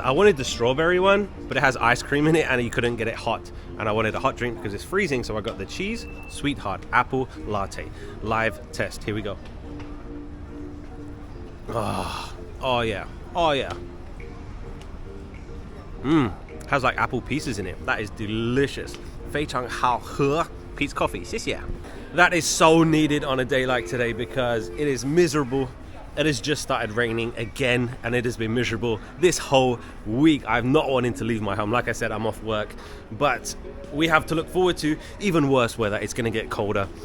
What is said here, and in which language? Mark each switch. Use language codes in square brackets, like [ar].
[en] I wanted the strawberry one, but it has ice cream in it and you couldn't get it hot. And I wanted a hot drink because it's freezing, so I got the cheese sweetheart apple latte. Live test. Here we go. Oh yeah. Oh yeah. Has like apple pieces in it. That is delicious. [zh] 非常好喝 Pete's Coffee, 谢谢. [en] That is so needed on a day like today because it is miserable. It has just started raining again and it has been miserable this whole week. I'm not wanting to leave my home. Like I said, I'm off work, but we have to look forward to even worse weather. It's going to get colder.